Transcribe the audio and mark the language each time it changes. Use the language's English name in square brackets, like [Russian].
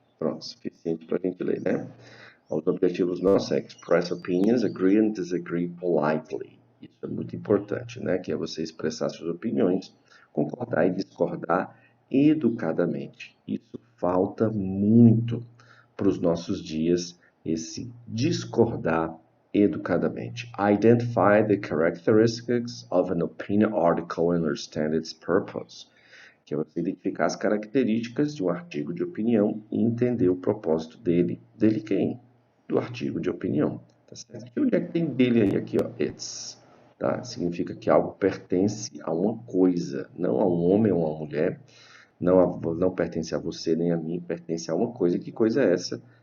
[Portuguese] Pronto, suficiente para a gente ler, né? Os objetivos nossos é [English] express opinions, agree and disagree politely. [Portuguese] Isso é muito importante, né? Que é você expressar suas opiniões, concordar e discordar educadamente. Isso falta muito para os nossos dias, esse discordar educadamente. [English] Identify the characteristics of an opinion article and understand its purpose. [Portuguese] Que é você identificar as características de um artigo de opinião e entender o propósito dele. Dele quem? Do artigo de opinião. Tá certo? E onde é que tem dele aí? Aqui, ó, it's. Tá? Significa que algo pertence a uma coisa, não a um homem ou uma mulher, não pertence a você nem a mim, pertence a uma coisa. Que coisa é essa?